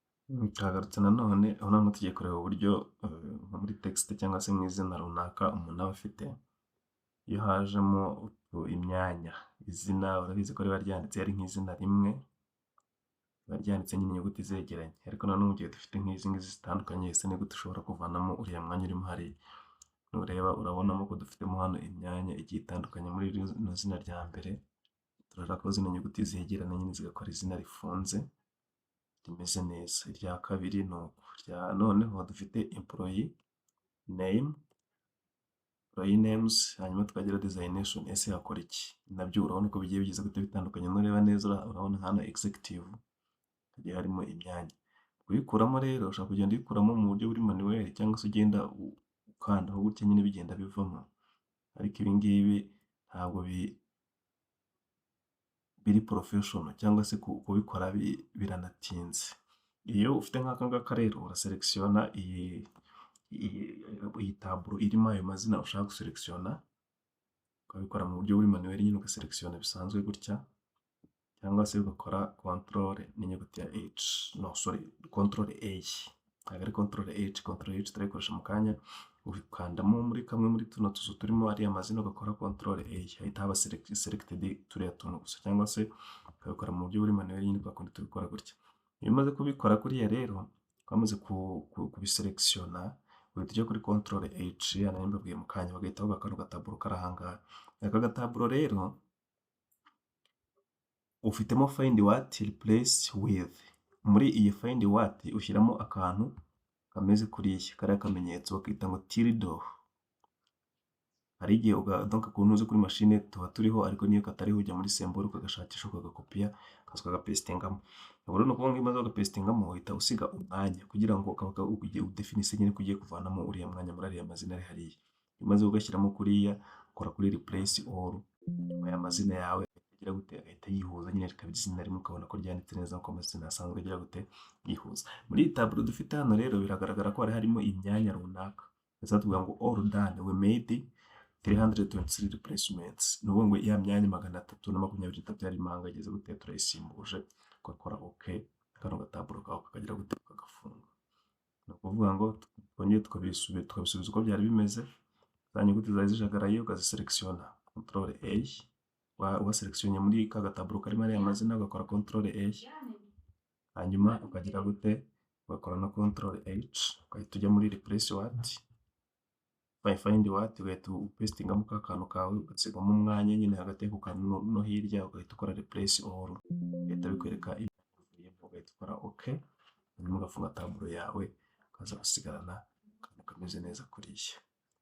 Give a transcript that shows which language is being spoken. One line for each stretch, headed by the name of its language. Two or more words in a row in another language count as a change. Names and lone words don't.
Kinyarwanda: Twagarutse nanone aho noneho tugiye kureba uburyo nko muri text cyangwa se mu izina runaka umuntu aba afite, iyo hajemo imyanya, izina urabizi ko riba ryanditse ari nk'izina rimwe, riba ryanditse nyine inyuguti zegeranye, ariko nanone mu gihe dufite nk'izi ngizi zitandukanye, ese ni gute ushobora kuvanamo uriya mwanya urimo hariya? Nureba urabonamo ko dufitemo hano imyanya igiye itandukanye. Muri rino zina rya mbere turashaka ko zino nyuguti zegerana nyine zigakora izina rifunze rimeze neza. Irya kabiri ni uku. Noneho dufite
English: employee name, employee names,
Kinyarwanda: hanyuma tukagira designation, ese yakora iki? Nabyo urabona ko bigiye bigize gute bitandukanye. Nureba neza urabona hano executive hagiye harimo imyanya. Kuyikuramo rero ushobora kugenda uyikuramo mu buryo buri manuel cyangwa se ugenda ukandaho gutya nyine bigenda bivamo, ariko ibi ngibi ntabwo biri professional cyangwa se kubikora biranatinze. Iyo ufite nk'aka ngaka rero uraselekisiona iyi taburo irimo ayo mazina ushaka guselekisiona, ukabikora mu buryo buri manuel nyine ugaselekisiona bisanzwe gutya, cyangwa se ugakora control n'inyuguti ya H,
English: no sorry,
Kinyarwanda: control A, ntabwo ari control H, control H turayikoresha mu kanya, ukandamo muri kamwe muri tuno tuzu turimo ariya mazina ugakora control A, hahita haba selected turiya tuntu gusa, cyangwa se ukabikora mu buryo buri manuel nyine kwa kundi tubikora gutya. Iyo umaze kubikora kuriya rero, wamaze kubiselekisiona, uhita ujya kuri control H, nayo mbabwiye mu kanya, bagahita baguha kano gataburo kari aha ngaha. Aka gataburo rero ufitemo
English: find what, replace with.
Kinyarwanda: Muri iyi
English: find what
Kinyarwanda: ushyiramo akantu kameze kuriya, kariya kamenyetso bakita ngo tilde. Hari igihe donc ukuntu uzi kuri machine tuba turiho, ariko niyo katariho ujya muri symbole ukagashakisha ukagakopiya ukaza ukagapestingamo. Ubwo ni ukuvuga ngo imaze ugapestingamo uhita usiga umwanya kugira ngo udefinise nyine ko ugiye kuvanamo uriya mwanya muri ariya mazina ari hariya. Iyo umaze ugashyiramo kuriya, ukora kuri
English: replace all,
Kinyarwanda: aya mazina yawe agira gute agahita yihuza nyine rikaba izina rimwe, ukabona ko ryanditse neza nk'uko amazina asanzwe agira gute yihuza. Muri iyi taburo dufite hano rero biragaragara ko hari harimo imyanya runaka, ndetse tuvuga ngo
English: all done, we made 323 replacements.
Kinyarwanda: Ni ukuvuga ngo ya myanya 323 yari impanga igeze gute turayisimbuje, ugakora OK, kano gataburo kawe kakagira gute kagafunga. Ni ukuvuga ngo twongeye tukabisubiza uko byari bimeze, za nyuguti zari zijagaraye ukaziselekisiona control A, waselekisione muri ka gataburo karimo ariya mazina ugakora control A, hanyuma ukagira gute ugakora na control H, ugahita ujya muri
English: replace what, find what,
Kinyarwanda: ugahita upestingamo ka kantu kawe ugasigamo umwanya nyine hagati ku kantu no hirya, ugahita ukora
English: replace all,
Kinyarwanda: ugahita bikwereka ibivuyemo, ugahita ukora OK, hanyuma ugafunga taburo yawe ukaza gusigarana akantu kameze neza kuriya.